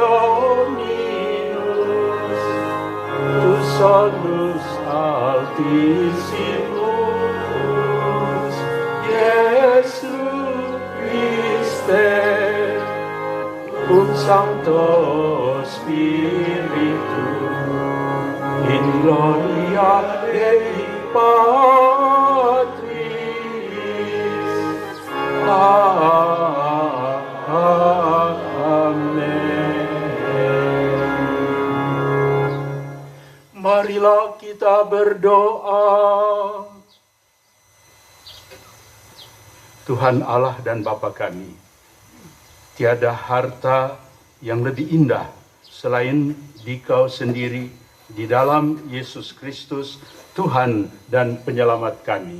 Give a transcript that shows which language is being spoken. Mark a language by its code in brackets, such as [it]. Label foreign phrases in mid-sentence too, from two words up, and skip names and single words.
[la] Dominus, tu solus altissimus, Iesu Christe, cum Sancto Spiritu, in gloria Dei Patris. Amen. [id] Marilah kita berdoa. Tuhan Allah dan Bapa kami, tiada harta yang lebih indah selain Dikau sendiri di dalam Yesus Kristus, Tuhan dan Penyelamat kami.